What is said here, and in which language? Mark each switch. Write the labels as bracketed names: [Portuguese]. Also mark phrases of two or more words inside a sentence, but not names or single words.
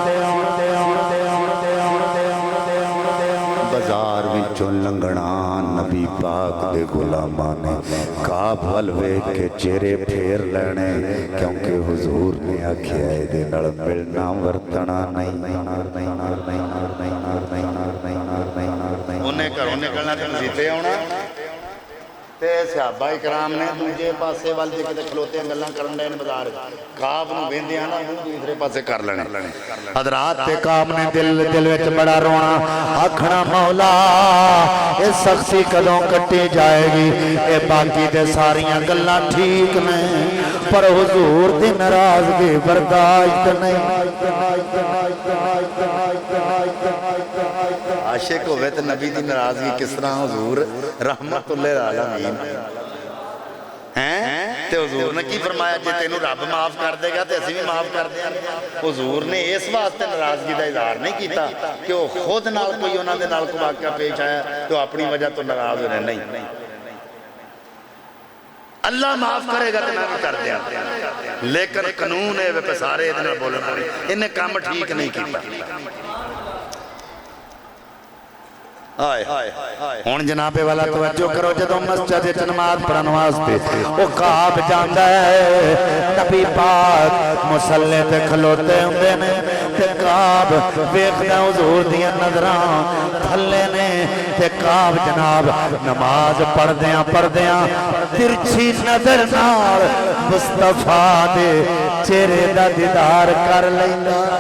[Punjabi] ਬਾਜ਼ਾਰ ਵਿਚੋਂ ਲੰਘਣਾ ਨਬੀ ਪਾਕ ਦੇ ਗ਼ੁਲਾਮਾਂ ਨੇ ਕਾਬ ਵੱਲ ਵੇਖ ਕੇ ਚਿਹਰੇ ਫੇਰ ਲੈਣੇ ਕਿਉਂਕਿ ਹੁਜ਼ੂਰ ਨੇ ਆਖਿਆ ਇਹਦੇ ਨਾਲ ਮਿਲਣਾ ਵਰਤਣਾ ਨਹੀਂ ਉਹਨੇ ਘਰੋਂ ਨਿਕਲਣਾ ਤੇ ਮਸੀਤੇ ਆਉਣਾ ਤੇ ਸਹਾਬਾ ਇਕਰਾਮ ਨੇ ਦੂਜੇ ਪਾਸੇ ਵੱਲ ਜੇ ਕਿਤੇ ਖਲੋਤੇ ਗੱਲਾਂ ਕਰਨ ਦੇ ਨੇ ਬਾਜ਼ਾਰ ਕਾਬ ਨੂੰ ਵੇਂਦੇ ਆ ਨਾ ਮੂੰਹ ਦੂਸਰੇ ਪਾਸੇ ਕਰ ਲੈਣੇ ਹਜ਼ਰਾਤ ਤੇ ਕਾਬ ਨੇ ਦਿਲ ਵਿਚ ਬੜਾ ਰੋਣਾ ਆਖਣਾ ਮੌਲਾ ਇਹ ਸਖ਼ਤੀ ਕਦੋਂ ਕੱਟੀ ਜਾਏਗੀ ਇਹ ਬਾਕੀ ਤੇ ਸਾਰੀਆਂ ਗੱਲਾਂ ਠੀਕ ਨੇ ਪਰ ਹੁਜ਼ੂਰ ਦੀ ਨਾਰਾਜ਼ਗੀ ਬਰਦਾਸ਼ਤ ਨਹੀਂ ਆਸ਼ਿਕ ਹੋਵੇ ਤੇ ਨਬੀ ਦੀ ਨਾਰਾਜ਼ਗੀ ਕਿਸ ਤਰ੍ਹਾਂ ਹੁਜ਼ੂਰ ਰਹਿਮਤੁਲ ਆਲਮੀਨ ਹੈਂ ਤੇ ਹੁਜ਼ੂਰ ਨੇ ਕੀ ਫ਼ਰਮਾਇਆ ਜੇ ਤੈਨੂੰ ਰੱਬ ਮਾਫ਼ ਕਰ ਦੇਗਾ ਤੇ ਅਸੀਂ ਭੀ ਮਾਫ਼ ਕਰ ਦੇਂਗੇ [Hindi] हुजूर ने इस वास्ते नाराजगी का इजहार नहीं किया कि वो खुद [Punjabi] ਨਾਲ ਕੋਈ ਉਨ੍ਹਾਂ ਦੇ ਨਾਲ ਕੋਈ ਵਾਕਿਆ ਪੇਸ਼ ਆਇਆ ਤੋ ਅਪਣੀ ਵਜ੍ਹਾ ਤੋ ਨਾਰਾਜ਼ ਹੋ ਰਹੇ ਨਹੀਂ [Hindi] अल्लाह माफ करेगा तो मैं भी कर दिया लेकिन कानून है [Punjabi] ਸਾਰੇ ਇਹਦੇ ਨਾਲ ਬੋਲਣ ਵਾਲੇ [Hindi] इन्हें काम ठीक नहीं किया [Punjabi] ਹੁਣ ਜਨਾਬੇ ਵਾਲਾ ਤਵੱਜੋ ਕਰੋ ਜਦੋਂ ਮਸਜਿਦ ਵਿਚ ਨਮਾਜ਼ ਪੜ੍ਹਨ ਵਾਸਤੇ ਓ ਕਾਬ ਜਾਂਦਾ ਹੈ ਨਬੀ ਪਾਕ ਮੁਸੱਲੇ ਤੇ ਖਲੋਤੇ ਹੁੰਦੇ ਨੇ ਤੇ ਕਾਬ ਵੇਖਦਾ ਹੁਜ਼ੂਰ ਦੀਆਂ ਨਜ਼ਰਾਂ ਥੱਲੇ ਨੇ ਤੇ ਕਾਬ ਜਨਾਬ ਨਮਾਜ਼ ਪੜ੍ਹਦਿਆਂ ਤਿਰਛੀ ਨਜ਼ਰ ਨਾਲ ਮੁਸਤਫ਼ਾ ਦੇ ਚਿਹਰੇ ਦਾ ਦੀਦਾਰ ਕਰ ਲੈਂਦਾ